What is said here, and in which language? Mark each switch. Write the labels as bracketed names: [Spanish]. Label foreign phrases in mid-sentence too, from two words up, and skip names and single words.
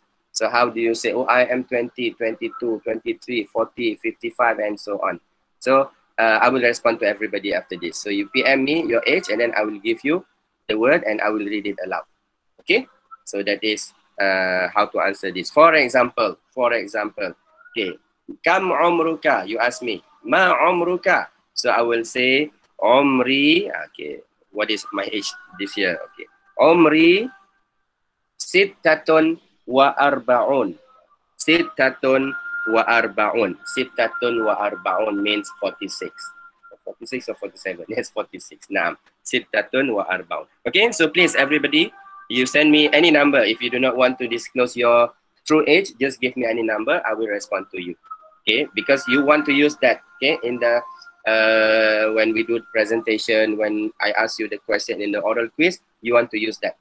[English] So how do you say, oh, I am 20, 22, 23, 40, 55, and so on. So I will respond to everybody after this. So you PM me your age, and then I will give you the word, and I will read it aloud. Okay? So that is how to answer this. For example, [Arabic] okay, كم عمرك, [English] you ask me, [Arabic] ما عمرك. [English] So I will say, umri, okay, what is my age this year? [Arabic] Okay, عمري ستة وأربعون. ستة وأربعون [English] means 46. 46 or 47? Yes, 46. [Arabic] نعم. ستة وأربعون. [English] Okay, so please everybody, you send me any number. If you do not want to disclose your true age, just give me any number. I will respond to you. Okay, because you want to use that. Okay, in the when we do the presentation, when I ask you the question in the oral quiz, you want to use that.